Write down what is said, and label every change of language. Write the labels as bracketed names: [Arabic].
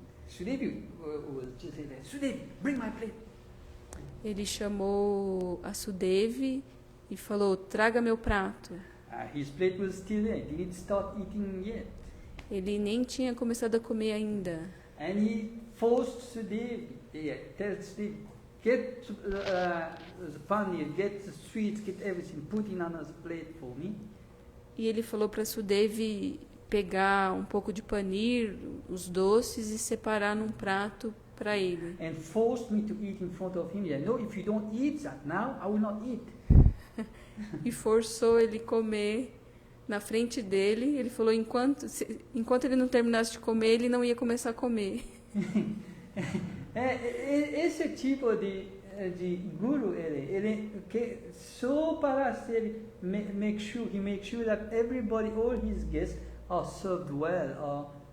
[English] Sudevi was just saying, Sudevi, bring my plate. [Portuguese] Ele chamou a Sudevi e falou: traga meu prato. [English] His plate was still there. He didn't start eating yet. [Portuguese] Ele nem tinha começado a comer ainda. [English] And he forced Sudevi, tells Sudevi, get the paneer, get the sweets, get everything, put in another plate for me. [Portuguese] E ele falou para Sudevi pegar um pouco de paneer, os doces, e separar num prato para ele. [English] And forced me to eat in front of him. No, if you don't eat that now, I will not eat. [Portuguese] E forçou ele comer na frente dele. Ele falou: enquanto ele não terminasse de comer, ele não ia começar a comer. Esse tipo de guru, ele que só para ser [English] make sure that everybody, all his guests are served well.